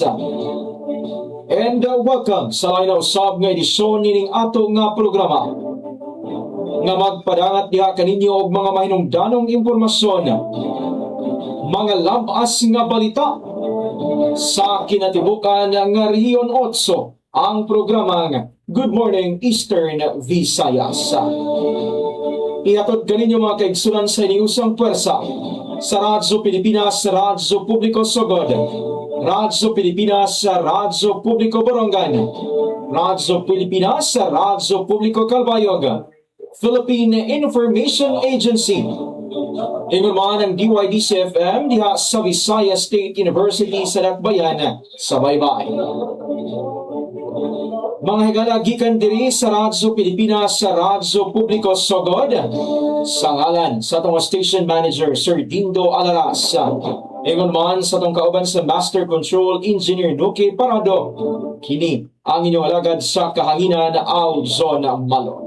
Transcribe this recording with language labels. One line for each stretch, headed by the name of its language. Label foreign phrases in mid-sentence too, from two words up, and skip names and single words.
English: And welcome
Cebuano: sa lain na usab nga edisyon nining ato nga programa nga magpadangat diha kaninyo og mga mahinungdanong impormasyon, mga labas nga balita sa kinatibukan nga Rehiyon 8, ang programang Good Morning Eastern Visayas. Ihatod kaninyo mga kaigsunan sa iniusang pwersa sa Radyo Pilipinas, Radyo Publiko Sogod, Radyo Pilipinas, Radyo Publiko Borongan, Radyo Pilipinas, Radyo Publiko Calbayog, Philippine Information Agency, ingon man ang DYDC-FM diha sa Visayas State University sa Dakbayan sa Baybay. Mga higala, gikan diri sa Radyo Pilipinas, sa Radyo Publiko Sogod, sa ngalan sa atong Station Manager Sir Dindo Alaras, ingon man sa atong kauban sa Master Control Engineer Nuki Parado, kini ang inyong alagad sa kahanginan Alzon Malot.